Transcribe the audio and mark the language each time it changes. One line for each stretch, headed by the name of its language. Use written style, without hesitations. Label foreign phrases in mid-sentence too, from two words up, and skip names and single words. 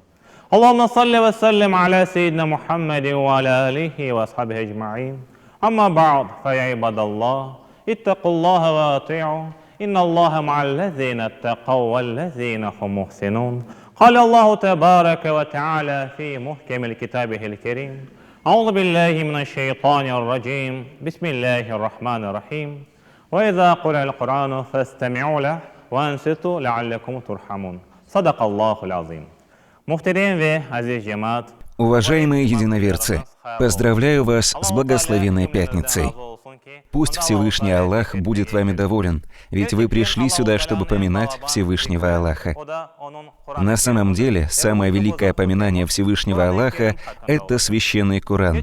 Arabic: اللهم صل وسلم على سيدنا محمد وعلى آله وأصحابه أجمعين أما بعد فيا عباد الله اتقوا الله وأطيعوا إن الله مع الذين اتقوا والذين هم محسنون قال الله تبارك وتعالى في محكم كتابه الكريم أعوذ بالله من الشيطان الرجيم بسم الله الرحمن الرحيم وإذا قرأ القرآن فاستمعوا له وأنصتوا لعلكم ترحمون صدق الله العظيم.
Turkish: Muhterem ve aziz cemaat,
Russian: Уважаемые единоверцы, поздравляю вас с благословенной пятницей. Пусть Всевышний Аллах будет вами доволен, ведь вы пришли сюда, чтобы поминать Всевышнего Аллаха. На самом деле, самое великое поминание Всевышнего Аллаха — это Священный Коран.